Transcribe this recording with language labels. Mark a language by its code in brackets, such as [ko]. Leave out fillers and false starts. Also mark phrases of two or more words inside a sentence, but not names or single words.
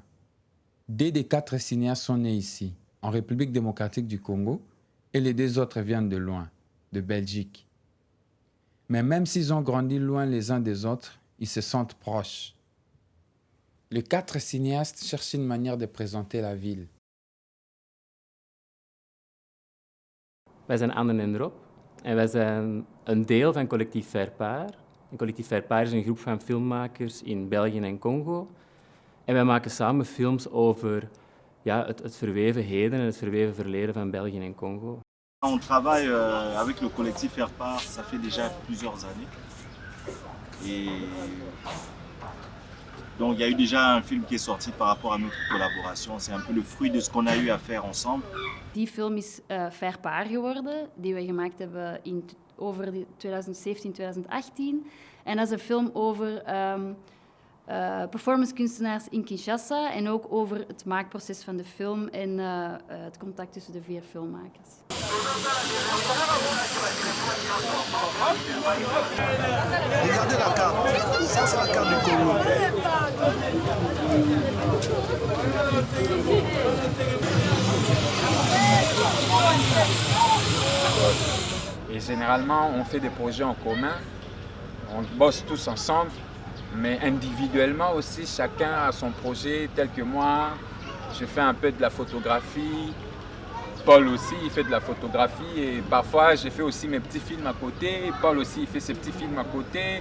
[fr] 2 des 4 cinéastes sont nés ici, en République démocratique du Congo, et les 2 autres viennent de loin, de Belgique. Mais même s'ils ont grandi loin les uns des autres, ils se sentent proches. Les 4 cinéastes cherchent une manière de présenter la ville. [nl] Wij zijn Anne en Rob en wij zijn een deel van Collectief Faire-Part. Collectief Faire-Part is een groep van filmmakers in België en Congo. En wij maken samen films over het verweven heden en het verweven verleden van België en Congo. [fr] On travaille avec le collectif Faire-Part, ça fait déjà plusieurs années. Et donc il y a eu déjà un film qui est sorti par rapport à notre collaboration. C'est un peu le fruit de ce qu'on a eu à faire ensemble. [nl] Die film is Faire-Part geworden, die we gemaakt hebben over 2017-2018. En dat is een film over performancekunstenaars in Kinshasa en ook over het maakproces van de film en het contact tussen de 4 filmmakers. [fr] Regardez la carte, ça c'est la carte du Congo. Et généralement, on fait des projets en commun, on bosse tous ensemble, mais individuellement aussi, chacun a son projet, tel que moi, je fais un peu de la photographie, Paul aussi, il fait de la photographie et parfois, je fais aussi mes petits films à côté, Paul aussi, il fait ses petits films à côté.